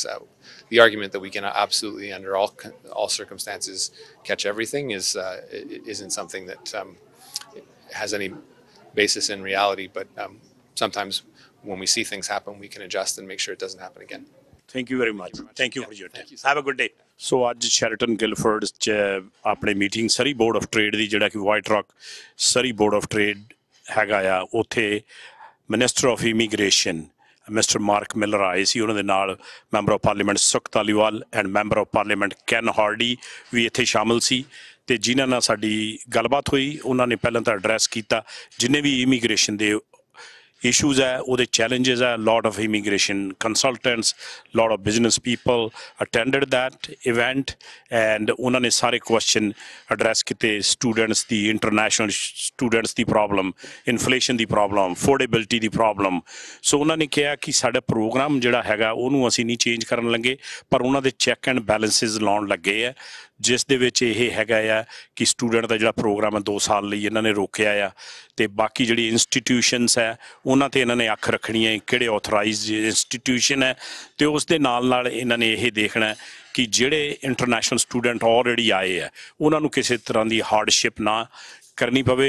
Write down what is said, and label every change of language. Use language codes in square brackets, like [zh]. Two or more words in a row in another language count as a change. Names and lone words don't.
[en] The argument that we can absolutely, under all circumstances, catch everything isn't something that has any basis in reality, but sometimes when we see things happen, we can adjust and make sure it doesn't happen again. Thank you very much. Thank you for your time. Have a good day. [pa] So ਅੱਜ ਸ਼ੈਰਟਨ ਗਿਲਫੋਰਡ 'ਚ ਆਪਣੇ ਮੀਟਿੰਗ ਸਰੀ ਬੋਰਡ ਆਫ ਟ੍ਰੇਡ ਦੀ, ਜਿਹੜਾ ਕਿ ਵਾਈਟ ਰੌਕ ਸਰੀ ਬੋਰਡ ਆਫ ਟ੍ਰੇਡ ਹੈਗਾ ਆ, ਉੱਥੇ [en] Minister of Immigration [pa] ਮਿਸਟਰ ਮਾਰਕ ਮਿਲਰ ਆਏ ਸੀ। ਉਹਨਾਂ ਦੇ ਨਾਲ [en] Member of Parliament [pa] ਸੁਖ ਧਾਲੀਵਾਲ ਐਂਡ [en] Member of Parliament [pa] ਕੈਨ ਹਾਰਡੀ ਵੀ ਇੱਥੇ ਸ਼ਾਮਲ ਸੀ। ਤੇ ਜਿਨ੍ਹਾਂ ਨਾਲ ਸਾਡੀ ਗੱਲਬਾਤ ਹੋਈ, ਉਹਨਾਂ ਨੇ ਪਹਿਲਾਂ ਤਾਂ ਐਡਰੈਸ ਕੀਤਾ ਜਿੰਨੇ ਵੀ ਇਮੀਗ੍ਰੇਸ਼ਨ ਦੇ issues ਹੈ, ਉਹਦੇ challenges ਹੈ। [en] lot of immigration consultants, lot of business people attended that event, and [pa] ਉਹਨਾਂ ਨੇ ਸਾਰੇ question address ਕੀਤੇ। [en] students ਦੀ, international students ਦੀ problem, inflation ਦੀ problem, affordability ਦੀ problem। [pa] ਸੋ ਉਹਨਾਂ ਨੇ ਕਿਹਾ ਕਿ ਸਾਡਾ ਪ੍ਰੋਗਰਾਮ ਜਿਹੜਾ ਹੈਗਾ ਉਹਨੂੰ ਅਸੀਂ ਨਹੀਂ ਚੇਂਜ ਕਰਨ ਲੱਗੇ, ਪਰ ਉਹਨਾਂ ਦੇ [en] checks and balances [pa] ਲਾਉਣ ਲੱਗੇ ਆ, ਜਿਸ ਦੇ ਵਿੱਚ ਇਹ ਹੈਗਾ ਆ ਕਿ ਸਟੂਡੈਂਟ ਦਾ ਜਿਹੜਾ ਪ੍ਰੋਗਰਾਮ ਹੈ 2 ਸਾਲ ਲਈ ਇਹਨਾਂ ਨੇ ਰੋਕਿਆ ਆ, ਤੇ ਬਾਕੀ ਜਿਹੜੀ ਇੰਸਟੀਟਿਊਸ਼ਨਸ ਹੈ ਉਹਨਾਂ 'ਤੇ ਇਹਨਾਂ ਨੇ ਅੱਖ ਰੱਖਣੀ ਹੈ, ਕਿਹੜੇ [en] authorized institution [pa] ਹੈ, ਤੇ ਉਸ ਦੇ ਨਾਲ ਇਹਨਾਂ ਨੇ ਇਹ ਦੇਖਣਾ ਕਿ ਜਿਹੜੇ [en] international student [pa] ਆਲਰੇਡੀ ਆਏ ਆ ਉਹਨਾਂ ਨੂੰ ਕਿਸੇ ਤਰ੍ਹਾਂ ਦੀ ਹਾਰਡਸ਼ਿਪ ਨਾ ਕਰਨੀ ਪਵੇ।